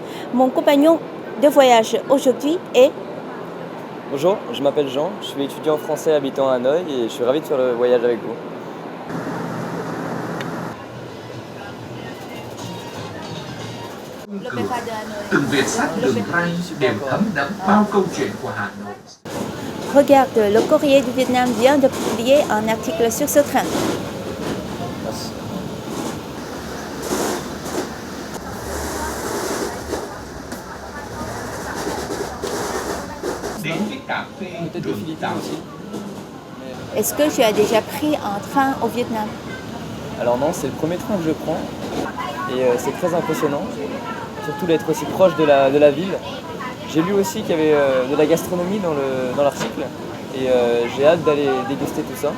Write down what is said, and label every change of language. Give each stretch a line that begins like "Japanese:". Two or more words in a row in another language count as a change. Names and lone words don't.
French: Mon compagnon de voyage aujourd'hui est... Bonjour, je m'appelle Jean, je suis étudiant français habitant à Hanoï et je suis ravi de faire le voyage avec vous. L'opéra de Hanoï.
Vietnamese: Từng Việt sắc đường ray đều thấm đẫm bao câu chuyện của Hà Nội.
French: Regarde, le Courrier du Vietnam vient de publier un article sur ce train. Merci.
Vietnamese: Đến cái cà phê
French: Peut-être
Vietnamese: đường
French: les Philippines
Vietnamese: tàu.
French: aussi. Est-ce que tu as déjà pris un train au Vietnam? Alors non, c'est le premier train que je prends et c'est très impressionnant, surtout d'être aussi proche de la ville. J'ai lu aussi qu'il y avait de la gastronomie dans l'article et j'ai hâte d'aller déguster tout ça.